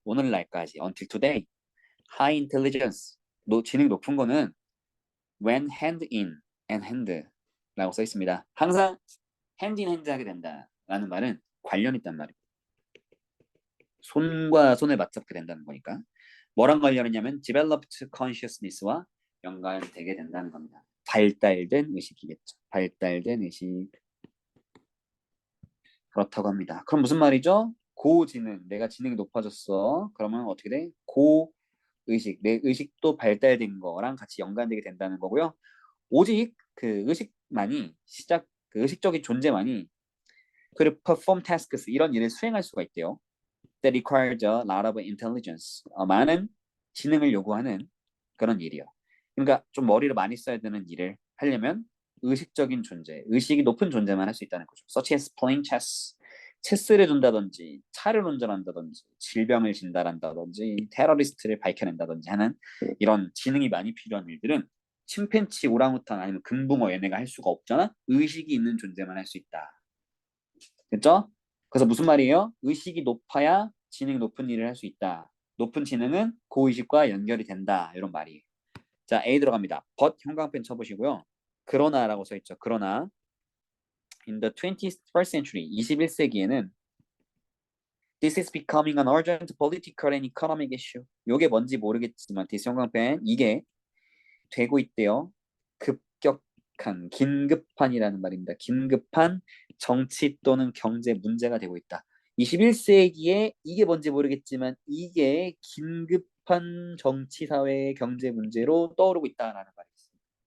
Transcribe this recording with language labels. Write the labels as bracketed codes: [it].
[ko] 오늘날까지 [en] until today high intelligence [ko] 지능 높은 거는 [en] when hand in and hand [ko] 라고 써 있습니다. 항상 [en] hand in hand [ko] 하게 된다라는 말은 관련 있단 말이에요. 손과 손을 맞잡게 된다는 거니까. 뭐랑 관련이냐면 [en] developed consciousness [ko] 와 연관되게 된다는 겁니다. 발달된 의식이겠죠. 발달된 의식. 그렇다고 합니다. 그럼 무슨 말이죠? 고지능, 내가 지능이 높아졌어. 그러면 어떻게 돼? 고의식, 내 의식도 발달된 거랑 같이 연관되게 된다는 거고요. 오직 그 의식만이 그 의식적인 존재만이 그 [en] perform tasks [ko] 이런 일을 수행할 수가 있대요. [en] That requires a lot of intelligence. [ko] 많은 지능을 요구하는 그런 일이요. 그러니까 좀 머리를 많이 써야 되는 일을 하려면 의식적인 존재, 의식이 높은 존재만 할 수 있다는 거죠. [en] Such as playing chess. [ko] 체스를 둔다든지 차를 운전한다든지 질병을 진단한다든지 테러리스트를 밝혀낸다든지 하는 이런 지능이 많이 필요한 일들은 침팬치, 오랑우탄 아니면 금붕어 얘네가 할 수가 없잖아. 의식이 있는 존재만 할 수 있다. 됐죠? 그래서 무슨 말이에요? 의식이 높아야 지능이 높은 일을 할 수 있다. 높은 지능은 고의식과 연결이 된다. 이런 말이에요. 자, A 들어갑니다. but 형광펜 쳐보시고요. 그러나라고 써있죠. 그러나 [en] in the 21st century, [ko] 21세기에는 [en] this is becoming an urgent political and economic issue. [ko] 요게 뭔지 모르겠지만 this 형광펜 이게 되고 있대요. 긴급한이라는 말입니다. 긴급한 정치 또는 경제 문제가 되고 있다. 21세기에 이게 뭔지 모르겠지만 이게 긴급한 정치, 사회, 경제 문제로 떠오르고 있다라는 말이 있습니다.